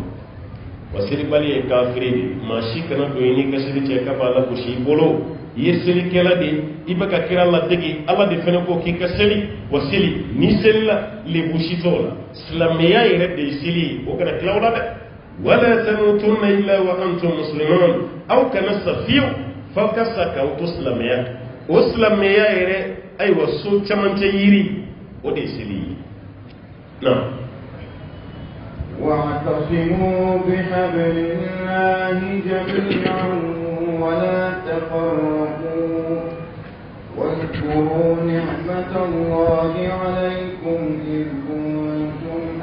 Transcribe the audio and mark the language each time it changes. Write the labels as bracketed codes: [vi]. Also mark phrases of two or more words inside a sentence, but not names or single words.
[bm] wa selibali ye kafiri de maa si kana don i n'i ka seli cɛ k'a b'a lagosi i bolo i ye selikɛla de i bɛ ka kira ladege ala de fana ko k'i ka seli wa seli ni seli la lebusi t'o la silamɛya yɛrɛ de ye seli ye o kana tila o la dɛ [ar] ولا تموتن إلا وأنتم مسلمون [bm] aw kana sa fiyewu f'aw ka sa k'aw to silamɛya o silamɛya yɛrɛ ayiwa so camancɛ yiri o de ye seli ye na [ar] واعتصموا بحبل الله جميعا ولا تفرقوا واذكروا نعمة الله عليكم إذ كنتم